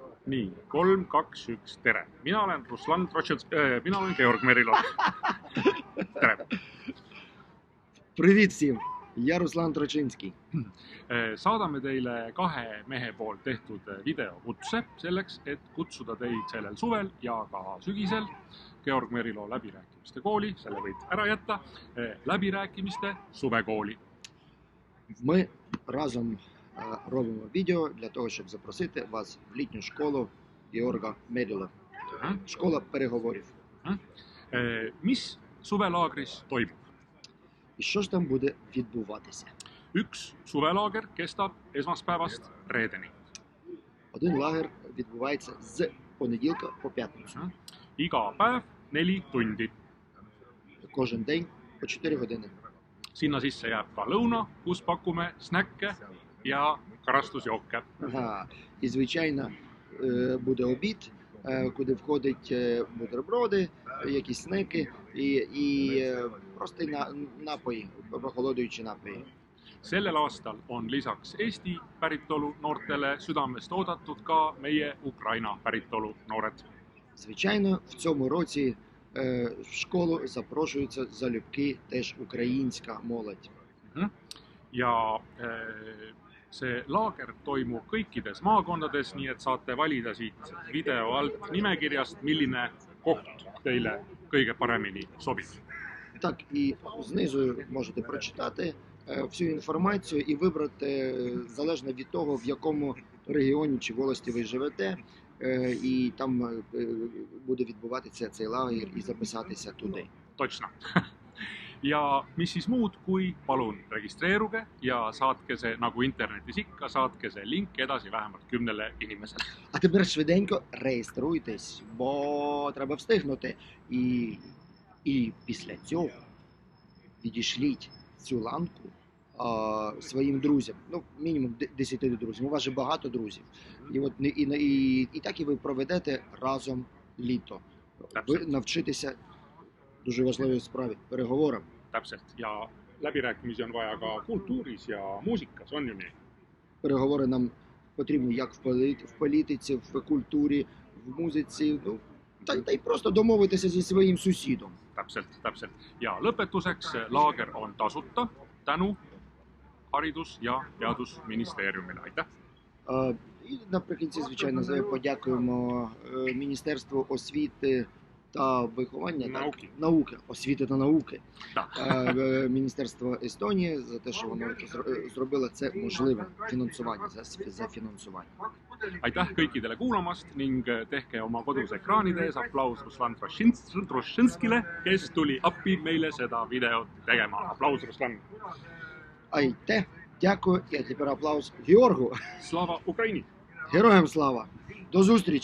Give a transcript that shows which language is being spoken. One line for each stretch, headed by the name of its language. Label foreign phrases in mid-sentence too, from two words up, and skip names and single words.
Estonian: Nii, 3, 2, 1, tere. Mina olen Ruslan Trotšensk, mina olen Georg Merilo. Tere.
Ukrainian: Привіт всім! Я Руслан Трочинський.
Estonian: Saadame teile kahe mehe poolt tehtud videokutse selleks, et kutsuda teid sellel suvel ja ka sügisel Georg Merilo läbirääkimiste kooli, selle võid ära jätta, läbirääkimiste suvekooli.
Ukrainian: Ми разом робимо відео для того, щоб запросити вас в літню школу Георга Меріла. Школа переговорів.
Estonian: Mis suvelaagris toimub?
Ukrainian: І що ж там буде відбуватися?
Estonian: Üks suvelaager kestab esmaspäevast reedeni.
Ukrainian: Один лагер відбувається з понеділка по п'ятницю.
Estonian: Iga päev 4 tundi.
Ukrainian: Кожен день по 4 години.
Estonian: Sinna sisse jääb ka lõuna, kus pakume snäkke ja karastusjooke.
Ukrainian: Ага. І, звичайно, буде обід, куди входять бутерброди, якісь снеки і просто напої, прохолодуючі напої.
Estonian: Sellel aastal on lisaks Eesti päritolu noortele südamest oodatud ka meie Ukraina päritolu noored.
Ukrainian: Звичайно, в цьому році в школу запрошується залюбки теж українська молодь.
Estonian: Ja see laager toimub kõikides maakondades, nii et saate valida siit video alt nimekirjast, milline koht teile kõige paremini sobib.
Ukrainian: Так, і знизу можете прочитати всю інформацію і вибрати залежно від того, в якому регіоні чи волості ви живете, і там буде відбуватися цей лагер і записатися туди. Точно.
Estonian: Ja mis siis muud, kui palun registreeruge ja saatke see, nagu internetis ikka, saatke see link edasi vähemalt 10 inimesele.
Ukrainian: А тепер швиденько реєструйтесь, бо треба встигнути. І після цього відішліть цю ланку своїм друзям, ну, мінімум 10 друзів, у вас же багато друзів. І так і ви проведете разом літо. Ви навчитеся дуже важливій справі – переговорам.
Estonian: Täpselt. Ja läbirääkimisi on vaja ka kultuuris ja muusikas, on ju nii?
Ukrainian: Переговори нам потрібні як в політиці, в культурі, в музиці, ну, та й просто домовитися зі своїм сусідом.
Estonian: Täpselt. Ja lõpetuseks, laager on tasuta tänu Haridus- ja Teadusministeeriumile. Aitäh!
Ukrainian: І наприкінці, звичайно, подякуємо Міністерству освіти та виховання, науки, освіти та науки, Міністерство Естонії за те, що воно зробило це можливим, фінансування, за фінансування.
Estonian: Aitäh kõikidele kuulamast ning tehke oma kodus ekraanide ees aplaus Ruslan Trotšenskile, kes tuli appi meile seda videot tegema. Aplaus Ruslan! Aitäh,
Ukrainian: дякую, і тепер аплаус Георгу. Слава Україні! Героям слава! До зустрічі!